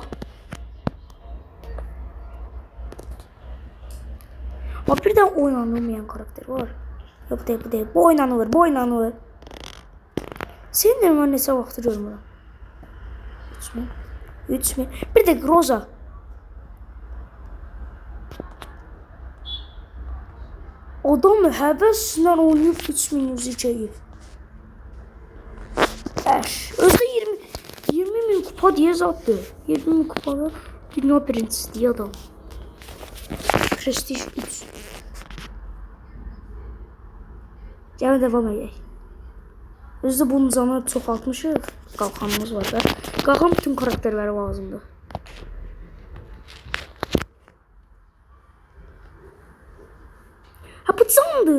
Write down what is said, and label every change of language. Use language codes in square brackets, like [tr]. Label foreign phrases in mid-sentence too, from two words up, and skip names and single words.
[az] Bax, bir dənə oynanılmayan karakter var. Yox, bu deyil. Bu oynanılır. Senin də mən neçə vaxtı görmürəm. 3000. Bir de Rosa. Adam həvəslə oynayıb 3102'yi. [tr] Özde 20.000 kupa diye zattı. 20.000 kupada dünya birincisi diye adam. Prestij 3. [az] Gəlin devam edək. Özde bunun canını çoxaltmışıq. Qalxanımız var da. Qalxan bütün karakterləri lazımdır. Ha, bu candı.